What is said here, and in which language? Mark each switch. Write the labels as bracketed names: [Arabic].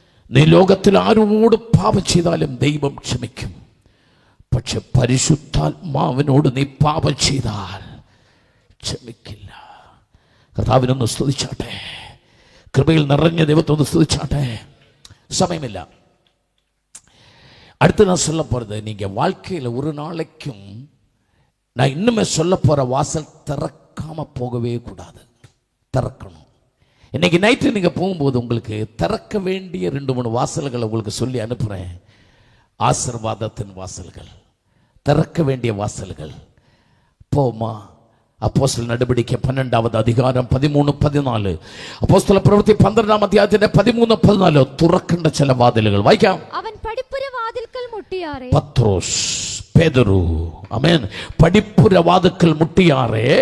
[Malayalam] നീ ലോകത്തിൽ ആരോട് പാപം ചെയ്താലും ദൈവം ക്ഷമിക്കും. പക്ഷെ പരിശുദ്ധാത്മാവിനോട് നീ പാപം ചെയ്താൽ ക്ഷമിക്കില്ല. കർത്താവിനൊന്ന് സ്തുതിച്ചാട്ടെ, കൃപയിൽ നിറഞ്ഞ ദൈവത്തൊന്ന് സ്തുതിച്ചാട്ടെ. സമയമില്ല. [Tamil] அடுத்து நான் சொல்ல போகிறது, நீங்கள் வாழ்க்கையில் ஒரு நாளைக்கும் நான் இன்னுமே சொல்ல போகிற வாசல் திறக்காமல் போகவே கூடாது, திறக்கணும். இன்னைக்கு நைட்டு நீங்கள் போகும்போது உங்களுக்கு திறக்க வேண்டிய 2-3 வாசல்களை உங்களுக்கு சொல்லி அனுப்புகிறேன். ஆசீர்வாதத்தின் வாசல்கள், திறக்க வேண்டிய வாசல்கள். போமா. அப்போஸ்தலர் நடவடிக்கை 12வது அதிகாരം 13-14, [Malayalam] അപ്പോസ്തല പ്രവൃത്തി 12ാം അധ്യായത്തിന്റെ 13-14 തുറക്കേണ്ട ചില വാതിലുകൾ വായിക്കാം. അവൻ പടിപ്പുര വാതിൽക്കൽ മുട്ടിയാറേ, പത്രോസ്, പേതുരു, ആമേൻ, പടിപ്പുര വാതിൽക്കൽ മുട്ടിയാറേ.